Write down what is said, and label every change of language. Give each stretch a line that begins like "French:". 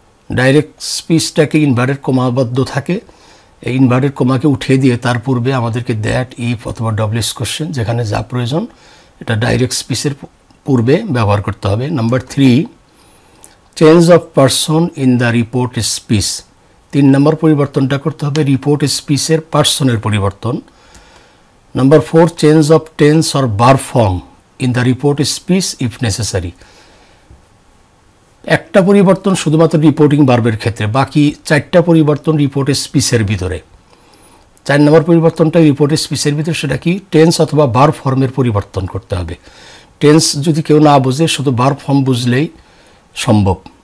Bangla: Direct স্পিচটাকে inverted কমাবদ্ধ থাকে, এই inverted কমাকে উঠিয়ে দিয়ে তার পূর্বে আমাদেরকে দ্যাট, ইফ অথবা WH কোশ্চেন যেখানে যা প্রয়োজন এটা ডাইরেক্ট স্পিচের পূর্বে ব্যবহার করতে হবে।
English: Number 3, change of person in the report speech.
Bangla: 3 নম্বর পরিবর্তনটা করতে হবে রিপোর্ট স্পিচের পার্সনের পরিবর্তন।
English: Number 4, change of tense or verb form in the report speech if necessary.
Bangla: একটা পরিবর্তন শুধুমাত্র রিপোর্টিং ভার্বের ক্ষেত্রে, বাকি 4টা পরিবর্তন রিপোর্টের স্পিচের ভিতরে। 4 নম্বর পরিবর্তনটা রিপোর্টের স্পিচের ভিতরে, সেটা কি টেন্স অথবা ভার্ব ফর্মের পরিবর্তন করতে হবে। টেন্স যদি কেউ না বোঝে, শুধু ভার্ব ফর্ম বুঝলেই সম্ভব।